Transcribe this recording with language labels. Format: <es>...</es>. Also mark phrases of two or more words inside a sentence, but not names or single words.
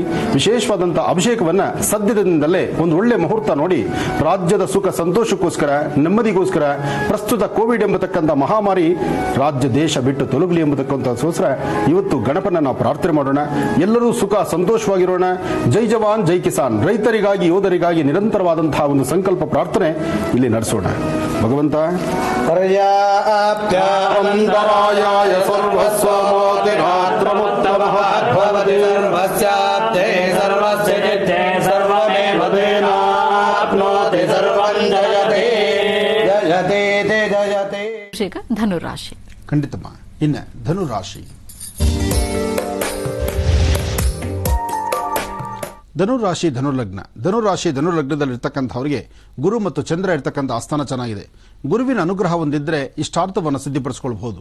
<kn>ವಿಶೇಷವಾದಂತಹ ಅಭಿಷೇಕವನ್ನ ಸದ್ಯದಿಂದಲೇ ಒಂದು ಒಳ್ಳೆ ಮುಹೂರ್ತ ನೋಡಿ ರಾಜ್ಯದ ಸುಖ ಸಂತೋಷಕ್ಕೋಸ್ಕರ, ನೆಮ್ಮದಿಗೋಸ್ಕರ, ಪ್ರಸ್ತುತ ಕೋವಿಡ್ ಎಂಬತಕ್ಕಂಥ ಮಹಾಮಾರಿ ರಾಜ್ಯ ದೇಶ ಬಿಟ್ಟು ತೊಲಗಲಿ ಎಂಬತಕ್ಕಂಥಕ್ಕೋಸ್ಕರ ಇವತ್ತು ಗಣಪನ ನಾವು ಪ್ರಾರ್ಥನೆ ಮಾಡೋಣ. ಎಲ್ಲರೂ ಸುಖ ಸಂತೋಷವಾಗಿರೋಣ.</kn> <hi>जय जवान जय किसान.</hi> <kn>ರೈತರಿಗಾಗಿ, ಯೋಧರಿಗಾಗಿ ನಿರಂತರವಾದಂತಹ ಒಂದು ಸಂಕಲ್ಪ ಪ್ರಾರ್ಥನೆ ಇಲ್ಲಿ ನಡೆಸೋಣ. ಭಗವಂತ</kn> <sa>ಅಂತರಾಯಾಯ ಸರ್ವಸ್ವಮೋತಿರಾತ್ರಮುತ್ತಮಃ ಭವತಿ ಸರ್ವಸ್ಯಾಪ್ತೇ ಸರ್ವಸ್ಯ ಚಿತ್ತೇ ಸರ್ವಮೇವ ತೇನಾಪ್ನೋತಿ ಸರ್ವಂ ಜಯತೆ ಜಯತೆ ತೇ ಜಯತೆ.</sa> <kn>ಧನುರಾಶಿ. ಖಂಡಿತಮ್ಮ. ಇನ್ನು ಧನುರಾಶಿ. ಧನುರಾಶಿ ಧನುರ್ಲಗ್ನ. ಧನುರಾಶಿ ಧನುರ್ಲಗ್ನದಲ್ಲಿರ್ತಕ್ಕಂಥವರಿಗೆ ಗುರು ಮತ್ತು ಚಂದ್ರ ಇರ್ತಕ್ಕಂಥ ಆಸ್ಥಾನ ಚೆನ್ನಾಗಿದೆ. ಗುರುವಿನ ಅನುಗ್ರಹ ಹೊಂದಿದ್ರೆ ಇಷ್ಟಾರ್ಥವನ್ನು ಸಿದ್ಧಿಪಡಿಸಿಕೊಳ್ಳಬಹುದು.</kn>